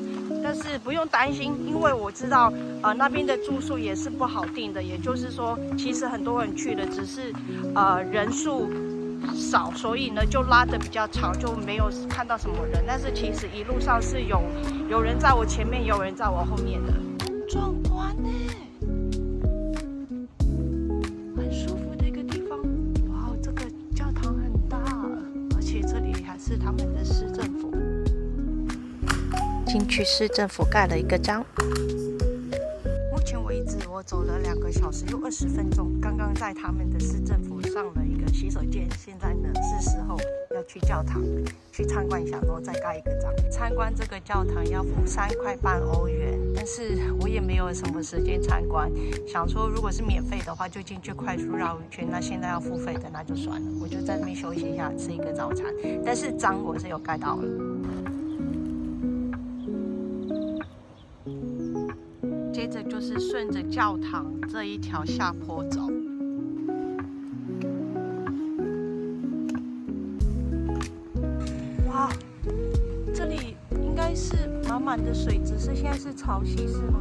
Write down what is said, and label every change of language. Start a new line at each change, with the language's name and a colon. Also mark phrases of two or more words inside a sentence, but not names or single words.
Chinese: 但是不用擔心，因為我知道，那邊的住宿也是不好訂的。也就是說，其實很多人去的只是，人數少，所以呢就拉得比較長，就沒有看到什麼人。但是其實一路上是有人在我前面，有人在我後面的，很壯觀呢，很舒服的一個地方。哇，這個教堂很大，而且這裡還是他們的市政府。進去市政府蓋了一個章。目前為止，我走了2個小時又20分鐘，剛剛在他們的市政府上了一個洗手間。現在呢是時候要去教堂去參觀一下，然後再蓋一個章。參觀這個教堂要付3塊半歐元，但是我也沒有什麼時間參觀，想說如果是免費的話就進去快速繞一圈，那現在要付費的那就算了，我就在那邊休息一下，吃一個早餐。但是章我是有蓋到了。接着就是順着教堂這一條下坡走。哇，這裡應該是滿滿的水，只是現在是潮汐，是嗎？